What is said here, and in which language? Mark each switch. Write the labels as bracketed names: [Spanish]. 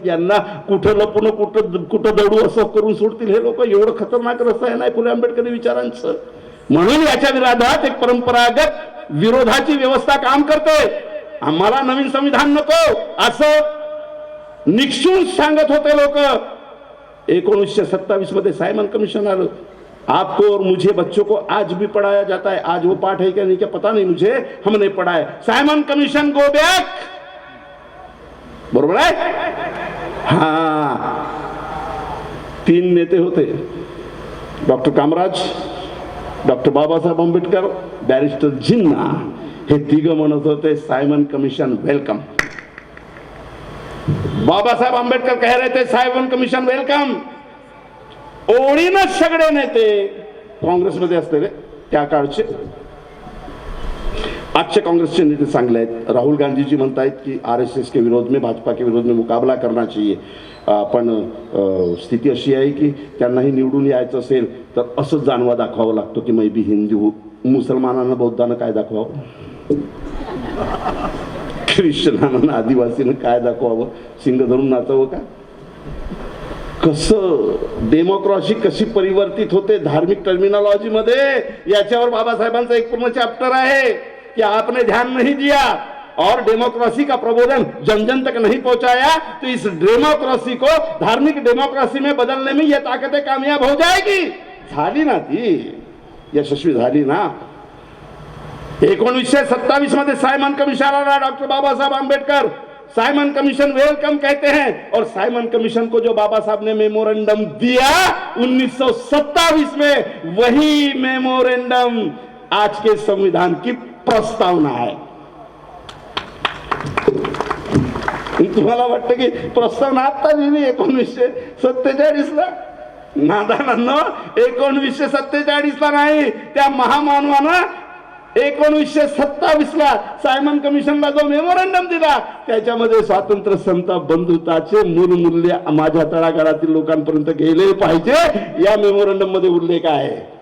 [Marathi] यांना कुठं लपून कुठं दडू असं करून सोडतील हे लोक. एवढं खतरनाक रसायन आहे फुले आंबेडकरी विचारांचं. म्हणून याच्या विरोधात एक परंपरागत विरोधाची व्यवस्था काम करते. आम्हाला नवीन संविधान नको असं निक्षून सांगत होते लोक. 1927 मध्ये सायमन कमिशन आलं. [Hindi] आपको और मुझे बच्चों को आज भी पढ़ाया जाता है. आज वो पाठ है क्या नहीं क्या पता नहीं मुझे, हमने पढ़ा है. [Marathi] Simon commission go back. बरोबर आहे. हा, 3 नेते होते, doctor Kamaraj, doctor Babasaheb Ambedkar, barrister जिन्ना. हे तिघं म्हणत होते Simon commission welcome. [Hindi] Babasaheb Ambedkar कह रहे थे सायमन कमिशन वेलकम. [Marathi] ओळीनं सगळे नेते काँग्रेसमध्ये असलेले त्या काळचे, आजचे काँग्रेसचे नेते चांगले आहेत. राहुल गांधी जी म्हणतायत की [Hindi] RSS के विरोध में, भाजपा के विरोध में मुकाबला करना चाहिए. [Marathi] पण स्थिती अशी आहे की त्यांनाही निवडून यायचं असेल तर असंच जाणवा दाखवावं लागतो की [Hindi] मैं भी हिंदू. [Marathi] मुसलमानांना बौद्धांना काय दाखवावं, ख्रिश्चनांना आदिवासीनं काय दाखवावं, सिंग धरून नाचावं का. कसं डेमोक्रॅसी कशी परिवर्तित होते धार्मिक टर्मिनॉलॉजी मध्ये, याच्यावर बाबासाहेबांचा एक पूर्ण चॅप्टर आहे [Hindi] कि आपने ध्यान नहीं दिया और डेमोक्रेसी का प्रबोधन जन जन तक नहीं पहुंचाया तो इस डेमोक्रेसी को धार्मिक डेमोक्रेसी में बदलने में यह ताकतें कामयाब हो जाएगी. [Marathi] झाली ना ती, यशस्वी झाली ना. 1927 मध्ये सायमन कमिशन आला. [Hindi] Doctor Babasaheb Ambedkar Simon commission welcome कहते हैं. और साइमन कमीशन को जो बाबा साहब ने मेमोरेंडम दिया 1927 में, वही मेमोरेंडम आज के संविधान की प्रस्तावना है. [Marathi] तुम्हाला वाटतं की प्रस्तावना आता लिहिली 1947 ला. नादानांनो, 1947 ला नाही, त्या महामानवानं 1927 ला सायमन कमिशनला जो मेमोरेंडम दिला त्याच्यामध्ये स्वातंत्र्य, समता, बंधुताचे मूलमूल्य माझ्या तळागाळातील लोकांपर्यंत गेले पाहिजे या मेमोरेंडम मध्ये उल्लेख आहे.